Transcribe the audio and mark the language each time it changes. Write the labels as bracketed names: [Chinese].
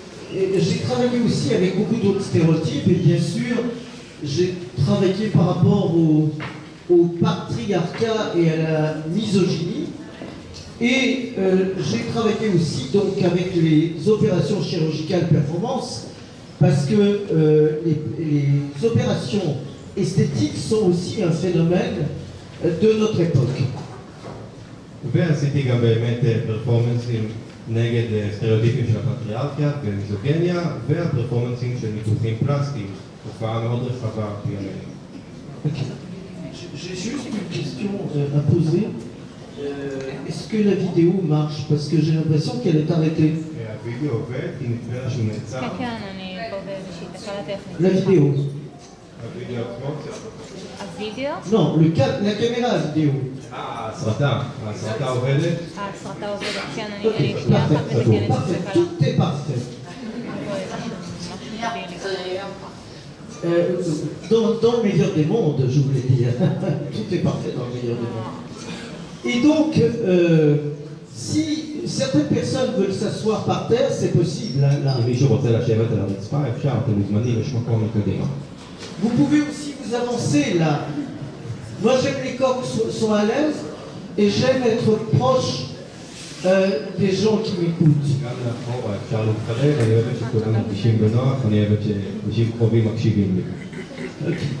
[French] J'ai travaillé aussi avec beaucoup d'autres stéréotypes, et bien sûr, j'ai travaillé par rapport au patriarcat et à la misogynie. Et j'ai travaillé aussi donc avec les opérations chirurgicales performance, parce que les opérations esthétiques sont aussi un phénomène de notre époque. [Hebrew] ועשיתי גם באמת פרפורמנסים נגד סטריאוטיפים של הפטריארכיה ומיזוגניה, והפרפורמנסים של ניתוחים פלסטיים, תופעה מאוד רחבה בימינו. [French] J'ai juste une question à poser. Est-ce que la vidéo marche? Parce que j'ai l'impression qu'elle est arrêtée. [Hebrew] הווידאו עובד, כי נדמה שהוא נעצר. כן, אני פה באיזושהי תקלה טכנית. [French] La vidéo. [Hebrew] הווידאו עצמו? הווידאו? [French] Non, la caméra vidéo. [Hebrew] ההסרטה עובדת? ההסרטה עובדת, כן, אני שנייה אחת מתקנת את [French] Parfait, [Hebrew] התקלה. [French] tout est parfait. [Hebrew] משהו דבילי. [French] Dans le meilleur des mondes, je voulais dire. Tout est parfait dans le meilleur des mondes. Et donc, si certaines personnes veulent s'asseoir par terre, c'est possible. Hein, là. [Hebrew] אם מישהו רוצה לשבת על הרצפה, אפשר, אתם מוזמנים, יש מקום מקדימה. [French] Vous pouvez aussi vous avancer là. Moi, j'aime les corps qui sont à l'aise et j'aime être proche des gens qui m'écoutent. [Hebrew] גם לאחורה אפשר להתקרב, אני אוהבת שכולם מרגישים בנוח, אני אוהבת שאנשים קרובים מקשיבים לי.